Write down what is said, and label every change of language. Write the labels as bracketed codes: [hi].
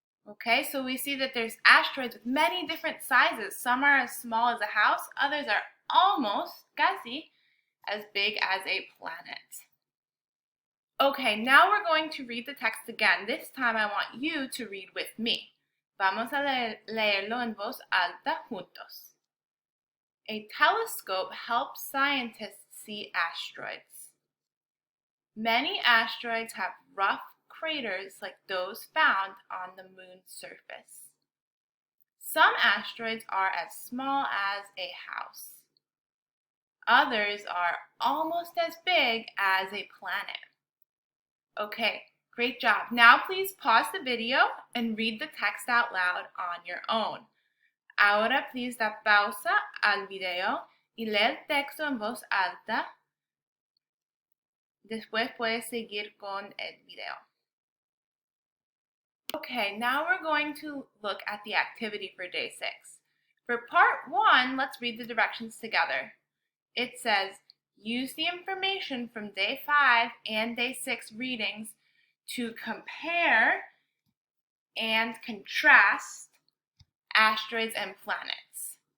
[en] Okay, so we see that there's asteroids with many different sizes. Some are as small as a house, others are almost, casi, as big as a planet. Okay, now we're going to read the text again. This time I want you to read with me. [es] Vamos a leerlo en voz alta juntos. [en] A telescope helps scientists see asteroids. Many asteroids have rough craters like those found on the moon's surface. Some asteroids are as small as a house. Others are almost as big as a planet. Okay, great job. Now please pause the video and read the text out loud on your own. [es] Ahora please da pausa al video y lee el texto en voz alta. Después puedes seguir con el video. [en] Okay, now we're going to look at the activity for day 6. For part 1, let's read the directions together. It says, use the information from day 5 and day 6 readings to compare and contrast asteroids and planets.